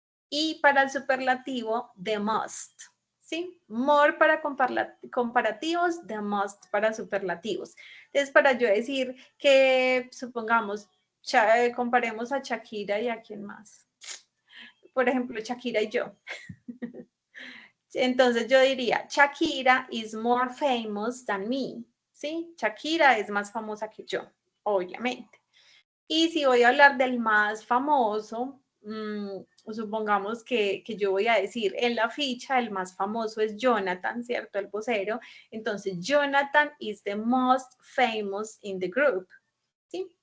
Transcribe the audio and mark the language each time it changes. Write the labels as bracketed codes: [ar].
[es] Y para el superlativo, the must. ¿Sí? More para comparativos, the must para superlativos. Entonces, para yo decir que, supongamos, comparemos a Shakira y a quién más. Por ejemplo, Shakira y yo. Entonces yo diría, [en] Shakira is more famous than me. [es] ¿Sí? Shakira es más famosa que yo, obviamente. Y si voy a hablar del más famoso, supongamos que yo voy a decir en la ficha el más famoso es Jonathan, ¿cierto? El vocero. [en] Entonces, Jonathan is the most famous in the group, ¿sí?